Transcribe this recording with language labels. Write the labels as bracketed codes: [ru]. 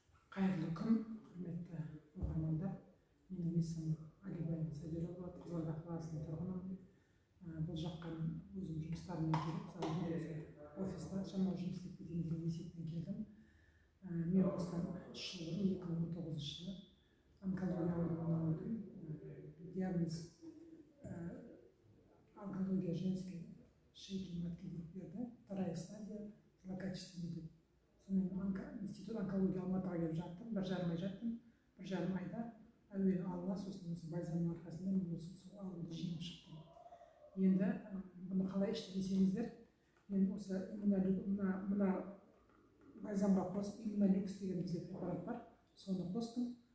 [kk] Қайырлы күн, құрметті оқырмандар. Менің есімім Алибаева Сабира болады, Қызылорда қаласының тұрғынымын. Бұл жаққа өзім жұмыстарыммен келіп, офиста шамалы жұмыс істеп кетейін деген есеппен келдім. Мен осыдан 3 жыл бұрын 2019 жылы онкология ауруынан өлдім. [ru] Диагноз онкология женской шейки матки [kk] берді. [ru] Вторая стадия злокачественный [kk] деп. Сонымен институт онкология Алматыға келіп жаттым. 1,5 ай жаттым. 1,5 айда әуелі алла, сосын осы бальзамның арқасында мен сол ауруды жеңіп шықтым. Енді бұны қалай ішті десеңіздер, мен осы мына бальзамға қосып иммунолюкс деген бізде препарат бар. Соны қостым.